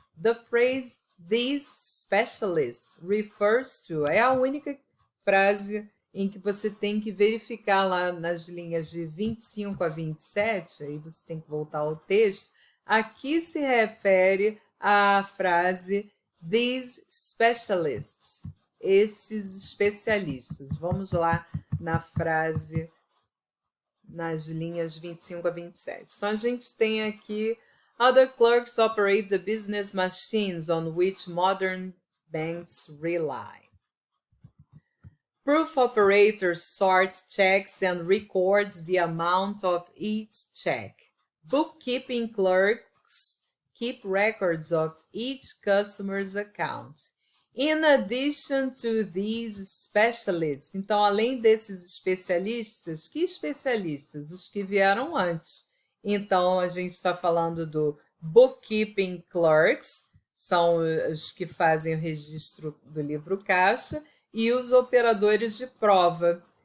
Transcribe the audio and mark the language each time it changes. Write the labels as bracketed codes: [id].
[en] The phrase these specialists refers to [pt] é a única frase em que você tem que verificar lá nas linhas de 25 a 27, aí você tem que voltar ao texto, aqui se refere à frase these specialists, esses especialistas. Vamos lá na frase, nas linhas 25 a 27. Então, a gente tem aqui [en] other clerks operate the business machines on which modern banks rely. Proof operators sort checks and record the amount of each check. Bookkeeping clerks keep records of each customer's account. In addition to these specialists. [pt] Então, além desses especialistas, que especialistas? Os que vieram antes. Então, a gente está falando do bookkeeping clerks, são os que fazem o registro do livro caixa, e os operadores de prova.